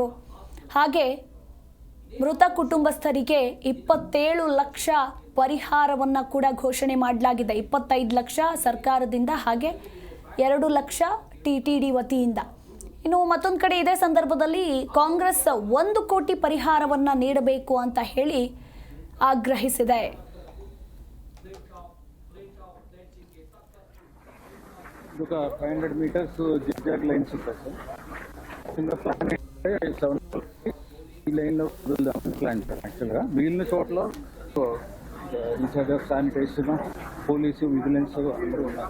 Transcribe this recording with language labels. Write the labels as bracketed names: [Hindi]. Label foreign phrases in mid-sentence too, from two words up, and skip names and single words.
[Kannada] ಹಾಗೆ ಮೃತ ಕುಟುಂಬಸ್ಥರಿಗೆ 27 ಲಕ್ಷ ಪರಿಹಾರವನ್ನು ಕೂಡ ಘೋಷಣೆ ಮಾಡಲಾಗಿದೆ. 25 ಲಕ್ಷ ಸರ್ಕಾರದಿಂದ ಹಾಗೆ 2 ಲಕ್ಷ ಟಿಟಿಡಿ ವತಿಯಿಂದ. ಇನ್ನು ಮತ್ತೊಂದು ಕಡೆ ಇದೇ ಸಂದರ್ಭದಲ್ಲಿ ಕಾಂಗ್ರೆಸ್ 1 ಕೋಟಿ ಪರಿಹಾರವನ್ನು ನೀಡಬೇಕು ಅಂತ ಹೇಳಿ ಆಗ್ರಹಿಸಿದೆ. [Telugu] ఒక 500 [English] meters zigzag lines [Telugu] ఉంటాయి సార్. కింద ప్లాన్ అయితే 7 ఈ లైన్లో వదులుదాం [English] plan sir. [Telugu] యాక్చువల్గా మిగిలిన చోట్ల [English] in-charge of sanitation, police, vigilance [Telugu] అందరూ ఉన్నారు.